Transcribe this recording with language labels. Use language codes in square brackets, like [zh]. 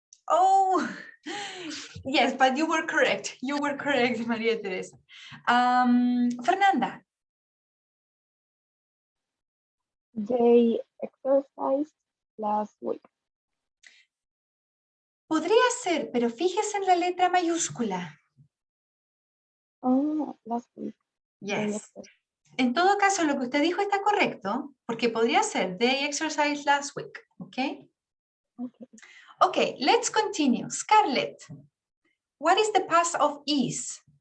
[en] Oh, yes, but you were correct. You were correct, Maria Teresa. Fernanda. They exercised last week. [es] Podría ser, pero fíjese en la letra mayúscula. [en] Oh, last week. They Yes. exercised. [es] En todo caso, lo que usted dijo está correcto, porque podría ser [en] they exercised last week, [es] ¿ok? [en] Okay. Okay, let's continue. Scarlett, what is the past of is?